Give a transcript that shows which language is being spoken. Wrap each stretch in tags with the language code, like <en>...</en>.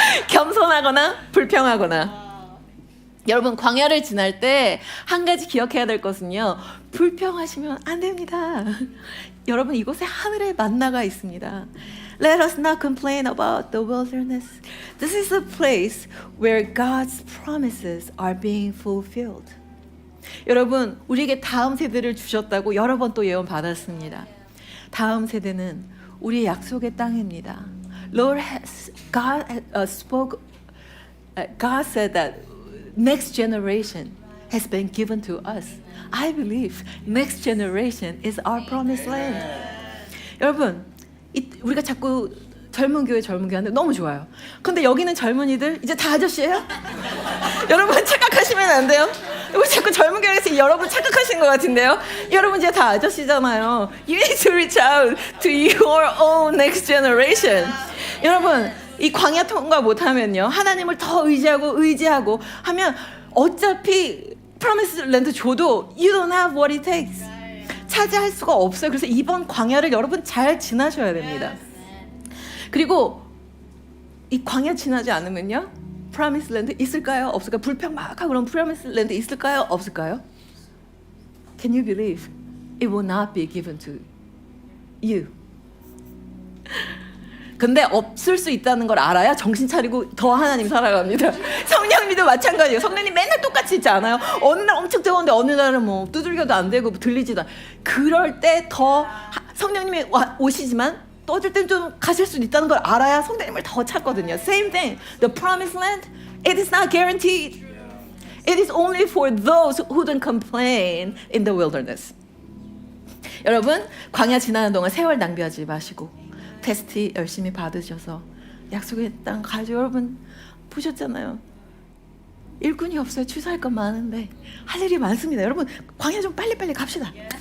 <ko>겸손하거나 불평하거나. 여러분 광야를 지날 때 한 가지 기억해야 될 것은요. 불평하시면 안 됩니다. 여러분 이곳에 하늘의 만나가 있습니다.</ko> <en>Let us not complain about the wilderness. This is a place where God's promises are being fulfilled.</en> <ko>여러분 우리에게 다음 세대를 주셨다고 여러 번 또 예언 받았습니다. 다음 세대는 우리의 약속의 땅입니다.</ko> <en>God said that next generation has been given to us. I believe next generation is our promised land.</en> <ko>여러분, 우리가 자꾸 젊은 교회 하는데 너무 좋아요. 근데 여기는 젊은이들 이제 다 아저씨예요? 여러분 착각하시면 안 돼요. 우리 자꾸 젊은 교회에서 여러분 착각하신 것 같은데요. 여러분 이제 다 아저씨잖아요.</ko> <en>You need to reach out to your own next generation.</en> <ko>여러분 이 광야 통과 못하면요 하나님을 더 의지하고 하면 어차피 프로미스 랜드 줘도</ko> <en>you don't have what it takes.</en> <ko>차지할 수가 없어요. 그래서 이번 광야를 여러분 잘 지나셔야 됩니다. 그리고 이 광야 지나지 않으면요 프로미스 랜드 있을까요? 없을까요? 불평 막 하고 그럼 프로미스 랜드 있을까요? 없을까요?</ko> <en>Can you believe it will not be given to you?</en> <ko>근데 없을 수 있다는 걸 알아야 정신 차리고 더 하나님 살아갑니다. 성령님도 마찬가지예요. 성령님 맨날 똑같이 있지 않아요? 어느 날 엄청 뜨거운데 어느 날은 뭐 두들겨도 안 되고 들리지도 않아요. 그럴 때 더 성령님이 오시지만 또 어쩔 땐 좀 가실 수 있다는 걸 알아야 성령님을 더 찾거든요.</ko> <en>Same thing. The promised land, it is not guaranteed. It is only for those who don't complain in the wilderness.</en> <ko>여러분 광야 지나는 동안 세월 낭비하지 마시고 테스트 열심히 받으셔서 약속의 땅 가죠. 여러분 보셨잖아요. 일꾼이 없어요. 취소할 건 많은데 할 일이 많습니다. 여러분 광야 좀 빨리빨리 갑시다.</ko>